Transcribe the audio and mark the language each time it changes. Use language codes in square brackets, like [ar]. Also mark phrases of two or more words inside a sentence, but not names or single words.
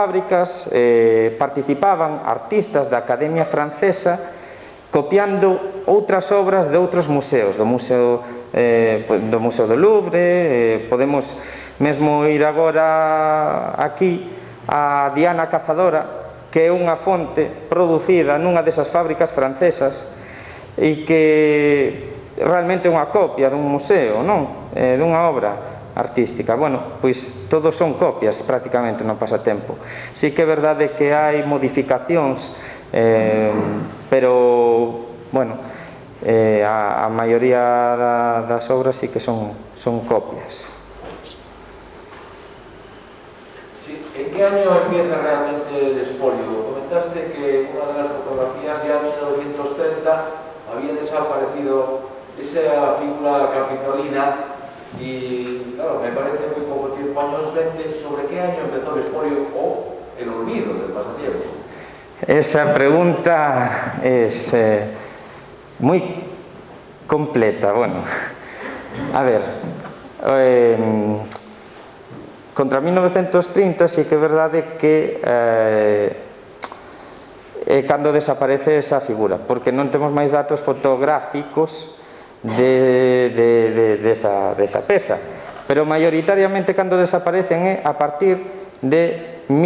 [gl] fábricas participaban artistas da Academia Francesa copiando outras obras de outros museos, do Museo do Louvre, podemos mesmo ir agora aquí a Diana Cazadora, que é unha fonte producida nunha desas fábricas francesas e que realmente é unha copia dun museo, non? Dunha obra artística. Bueno, pois todos son copias prácticamente no pasatempo. Si que é verdade que hai modificacións, pero, bueno, a maioría das obras sí que son copias. [es] ¿En qué año empieza realmente el expolio? Comentaste que una de las fotografías ya en 1930 había desaparecido esa figura capitolina y, claro, me parece muy poco tiempo, años 20. ¿Sobre qué año empezó el expolio o el olvido del pasatiempo? Esa pregunta es muy completa. Bueno, [gl] a ver, contra 1930 sí que é verdade que é cando desaparece esa figura, porque non temos máis datos fotográficos desa peza, pero maioritariamente cando desaparecen é a partir de